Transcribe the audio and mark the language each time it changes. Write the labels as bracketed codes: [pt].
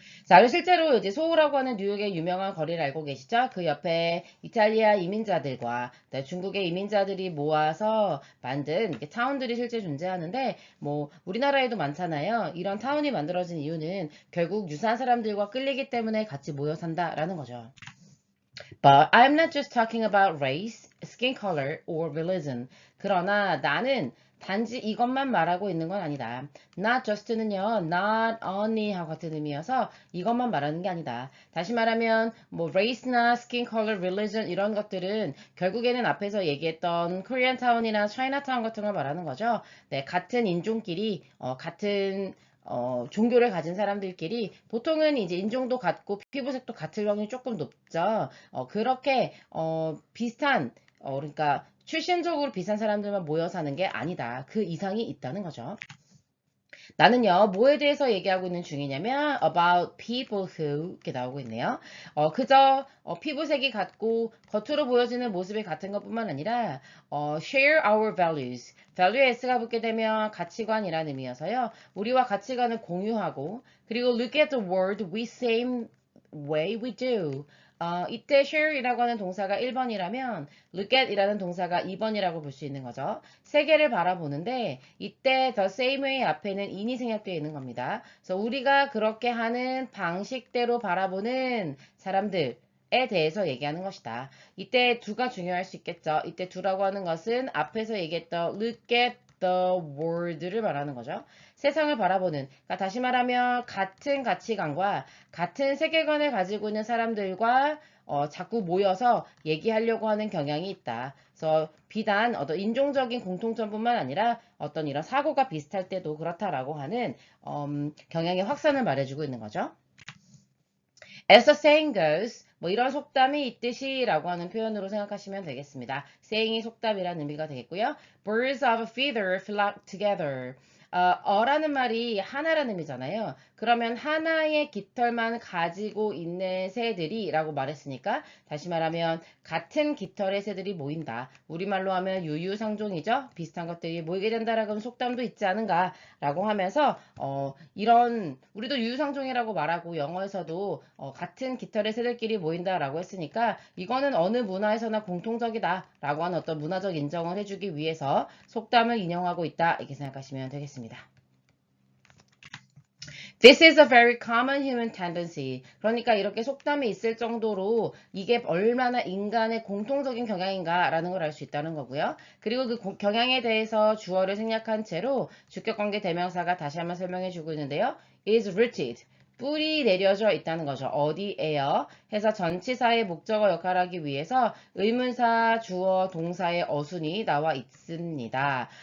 [ko] 자, 그리고 실제로 이제 소호라고 하는 뉴욕의 유명한 거리를 알고 계시죠? 그 옆에 이탈리아 이민자들과 중국의 이민자들이 모아서 만든 이렇게 타운들이 실제 존재하는데, 뭐, 우리나라에도 많잖아요. 이런 타운이 만들어진 이유는 결국 유사한 사람들과 끌리기 때문에 같이 모여 산다라는 거죠. [en] But I'm not just talking about race, skin color, or religion. [ko] 그러나 나는 단지 이것만 말하고 있는 건 아니다. Not just는요, not only 하고 같은 의미여서 이것만 말하는 게 아니다. 다시 말하면 뭐 race나 skin color, religion 이런 것들은 결국에는 앞에서 얘기했던 Korean town이나 China town 같은 걸 말하는 거죠. 네, 같은 인종끼리 같은 종교를 가진 사람들끼리 보통은 이제 인종도 같고 피부색도 같을 확률이 조금 높죠. 그렇게 비슷한 그러니까 출신적으로 비슷한 사람들만 모여 사는 게 아니다. 그 이상이 있다는 거죠. 나는요, 뭐에 대해서 얘기하고 있는 중이냐면 [en] about people who [ko] 이렇게 나오고 있네요. 그저 피부색이 같고 겉으로 보여지는 모습이 같은 것뿐만 아니라 [en] share our values. [ko] value에 s가 붙게 되면 가치관이라는 의미여서요. 우리와 가치관을 공유하고 그리고 [en] look at the world we same way we do. [ko] 이때 share이라고 하는 동사가 1번이라면 look at 이라는 동사가 2번이라고 볼 수 있는 거죠. 세계를 바라보는데 이때 the same way 앞에는 in이 생략되어 있는 겁니다. 그래서 우리가 그렇게 하는 방식대로 바라보는 사람들에 대해서 얘기하는 것이다. 이때 두가 중요할 수 있겠죠. 이때 두라고 하는 것은 앞에서 얘기했던 [en] look at the world [ko] 를 말하는 거죠. 세상을 바라보는, 그러니까 다시 말하면 같은 가치관과 같은 세계관을 가지고 있는 사람들과 자꾸 모여서 얘기하려고 하는 경향이 있다. 그래서 비단 어떤 인종적인 공통점뿐만 아니라 어떤 이런 사고가 비슷할 때도 그렇다라고 하는 경향의 확산을 말해주고 있는 거죠. [en] As the saying goes, [ko] 뭐 이런 속담이 있듯이 라고 하는 표현으로 생각하시면 되겠습니다. saying이 속담이라는 의미가 되겠고요. [en] Birds of a feather flock together. [ko] 어라는 말이 하나라는 의미잖아요. 그러면 하나의 깃털만 가지고 있는 새들이 라고 말했으니까 다시 말하면 같은 깃털의 새들이 모인다. 우리말로 하면 유유상종이죠. 비슷한 것들이 모이게 된다라고 하는 속담도 있지 않은가 라고 하면서 이런 우리도 유유상종이라고 말하고 영어에서도 같은 깃털의 새들끼리 모인다라고 했으니까 이거는 어느 문화에서나 공통적이다 라고 하는 어떤 문화적 인정을 해주기 위해서 속담을 인용하고 있다 이렇게 생각하시면 되겠습니다. [en] This is a very common human tendency. [ko] 그러니까 이렇게 속담이 있을 정도로 이게 얼마나 인간의 공통적인 경향인가라는 걸 알 수 있다는 거고요. 그리고 그 경향에 대해서 주어를 생략한 채로 주격관계 대명사가 다시 한번 설명해 주고 있는데요. [en] is rooted. [ko] 뿌리 내려져 있다는 거죠. 어디에요? 해서 전치사의 목적어 역할을 하기 위해서 의문사, 주어, 동사의 어순이 나와 있습니다.